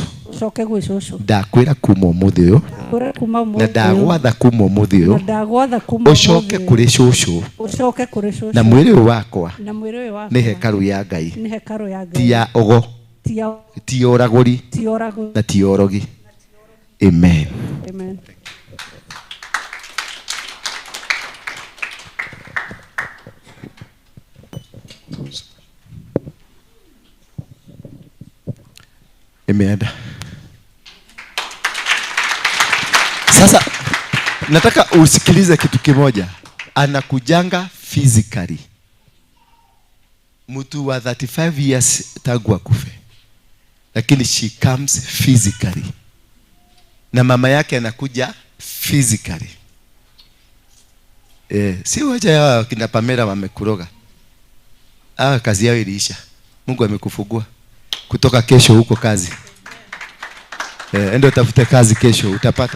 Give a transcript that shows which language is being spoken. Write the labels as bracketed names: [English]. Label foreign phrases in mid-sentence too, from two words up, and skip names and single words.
[Kikuyu] Ucoke gwi shosho. Ndakwira kuma umuthi uyu. Na ndagwatha kuma umuthi uyu. Na ndagwatha kuma umuthi. Ucoke kuri shosho. Ucoke kuri shosho. Na mwiri uyu wakwa. Na mwiri uyu wakwa. Ni hekaru ya Ngai. Ni hekaru ya Ngai. Ti ya ugo. Ti oraguri. Ti oraguri. Na ti orogi. Amen. Amen. [Swahili] Imeenda. Sasa nataka usikilize kitu kimoja. Anakujanga physically. Mtu wa 35 years tangu akufe. [English] Lakini she comes physically. [Swahili] Na mama yake anakuja physically. Si wacha ya kina Pamela wamekuroga. Kazi yao iliisha. Mungu amekufungua. Kutoka kesho huko kazi. Endo tafute kazi kesho utapata.